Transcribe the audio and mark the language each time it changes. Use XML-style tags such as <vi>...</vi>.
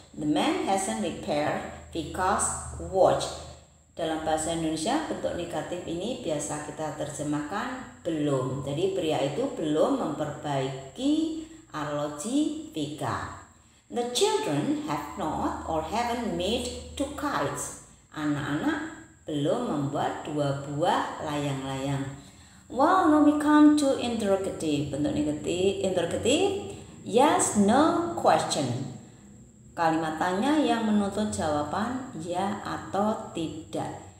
<en>The man hasn't repaired Vika's watch.</en> <id>Dalam bahasa Indonesia bentuk negatif ini biasa kita terjemahkan belum. Jadi pria itu belum memperbaiki arloji Vika.</id> <en>The children have not or haven't made 2 kites.</en> <id>Anak-anak belum membuat 2 buah layang-layang.</id> <en>Well, now we come to interrogative.</en> <id>Bentuk interrogative, yes, no, question. Kalimat tanya yang menuntut jawaban ya atau tidak.</id>